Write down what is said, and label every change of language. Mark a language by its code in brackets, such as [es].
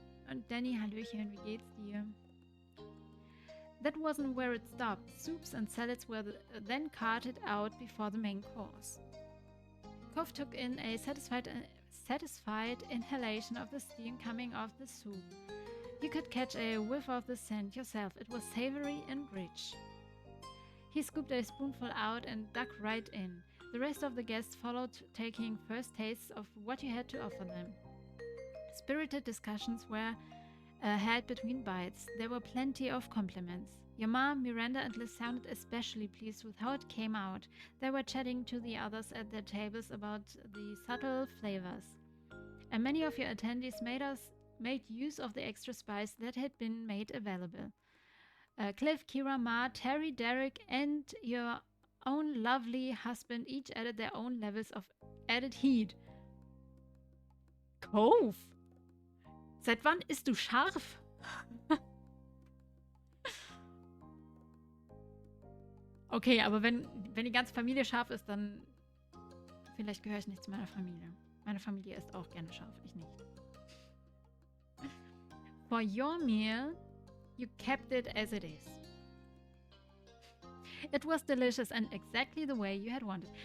[de] Und Danny, Hallöchen, wie geht's dir? [en] That wasn't where it stopped. Soups and salads were then carted out before the main course. Kov took in a satisfied inhalation of the steam coming off the soup. You could catch a whiff of the scent yourself. It was savory and rich. He scooped a spoonful out and dug right in. The rest of the guests followed, taking first tastes of what you had to offer them. Spirited discussions were had between bites. There were plenty of compliments. Your mom, Miranda, and Liz sounded especially pleased with how it came out. They were chatting to the others at their tables about the subtle flavors. And many of your attendees made use of the extra spice that had been made available. Cliff, Kira, Ma, Terry, Derek, and your own lovely husband each added their own levels of added heat. Cove! [de] Seit wann isst du scharf? Okay, aber wenn die ganze Familie scharf ist, dann vielleicht gehöre ich nicht zu meiner Familie. Meine Familie isst auch gerne scharf, ich nicht. [en] For your meal, you kept it as it is. It was delicious and exactly the way you had wanted.